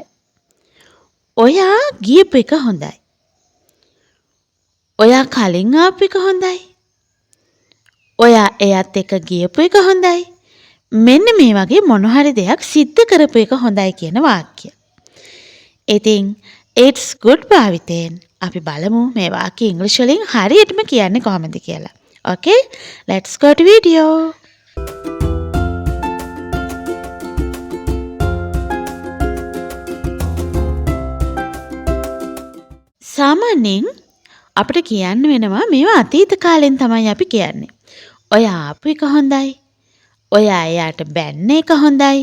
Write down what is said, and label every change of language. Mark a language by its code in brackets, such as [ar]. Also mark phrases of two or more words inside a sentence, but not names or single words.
[si] ඔයා ගියපු එක හොඳයි. ඔයා කලින් ආපු එක හොඳයි. ඔයා එයත් එක්ක ගියපු එක හොඳයි. මෙන්න මේ වගේ මොන හරි දෙයක් සිද්ධ කරපු එක හොඳයි කියන වාක්‍ය. ඉතින් [en] it's good [si] භාවිතයෙන් අපි බලමු මේ වාක්‍ය ඉංග්‍රීසි වලින් හරියටම කියන්නේ කොහොමද කියලා. [en] Okay, let's go to video. [si] සාමාන්‍යයෙන් අපිට කියන්න වෙනවා මේවා අතීත කාලෙන් තමයි අපි කියන්නේ. ඔයා ආපු එක හොඳයි. ඔයා එයාට බැන්න එක හොඳයි.